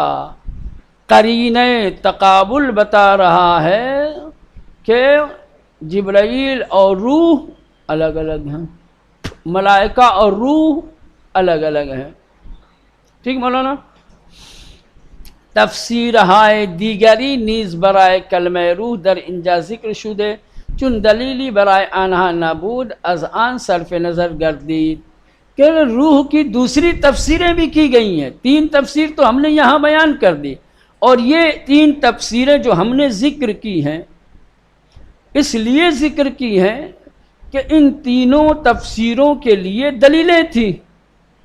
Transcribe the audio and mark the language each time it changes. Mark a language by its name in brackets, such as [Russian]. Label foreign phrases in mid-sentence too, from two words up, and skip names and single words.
[Urdu] قرینہ تقابل بتا رہا ہے کہ جبرائیل اور روح الگ الگ ہیں، ملائکہ اور روح الگ الگ ہیں۔ ٹھیک مولانا؟ [Persian] تفسیر ہائے دیگری نیز برائے کلمہ روح در انجا ذکر شدے، چون دلیلی برائے آنہا نبود از آن صرف نظر گردید، [Urdu] کہ روح کی دوسری تفسیریں بھی کی گئی ہیں، 3 تفسیر تو ہم نے یہاں بیان کر دی، اور یہ 3 تفسیریں جو ہم نے ذکر کی ہیں اس لیے ذکر کی ہیں کہ ان تینوں تفسیروں کے لیے دلیلیں تھیں،